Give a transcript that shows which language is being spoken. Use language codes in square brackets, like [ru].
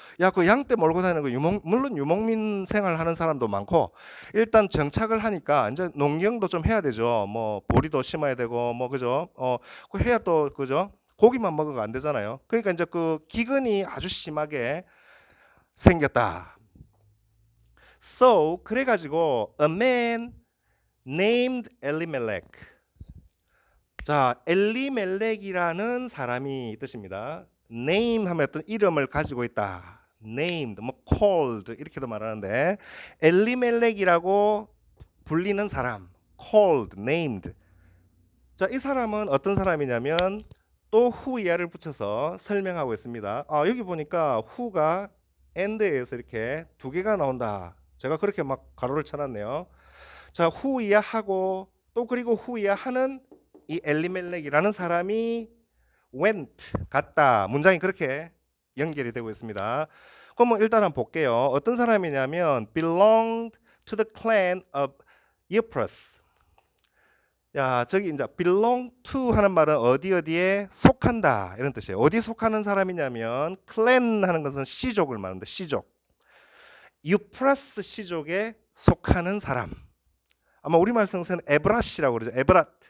[ko] 야 그 양떼 몰고 다니는 거 물론 유목민 생활하는 사람도 많고 일단 정착을 하니까 이제 농경도 좀 해야 되죠. 뭐 보리도 심어야 되고 뭐 그죠? 그 해야 또 그죠? 고기만 먹어가 안 되잖아요. 그러니까 이제 그 기근이 아주 심하게 생겼다. [en] So [ko] 그래가지고 [en] a man named Elimelech. [ko] 자, 엘리멜렉이라는 사람이 뜻입니다. name 하면 어떤 이름을 가지고 있다. named, 뭐 called 이렇게도 말하는데 엘리멜렉이라고 불리는 사람, called, named. 자, 이 사람은 어떤 사람이냐면 또 who야를 붙여서 설명하고 있습니다. 여기 보니까 who가 and에서 이렇게 두 개가 나온다. 제가 그렇게 막 가로를 쳐놨네요. 자, who야 하고 또 그리고 who야 하는 이 엘리멜렉이라는 사람이 went 갔다. 문장이 그렇게 연결이 되고 있습니다. 그럼 뭐 일단 한번 볼게요. 어떤 사람이냐면 [en] belonged to the clan of Ypres. [ko] 야, 저기 이제 belong to 하는 말은 어디에 속한다 이런 뜻이에요. 어디 속하는 사람이냐면 clan 하는 것은 씨족을 말하는데 씨족. 유프라스 씨족에 속하는 사람. 아마 우리말 성서는 에브라시라고 그러죠. 에브랏.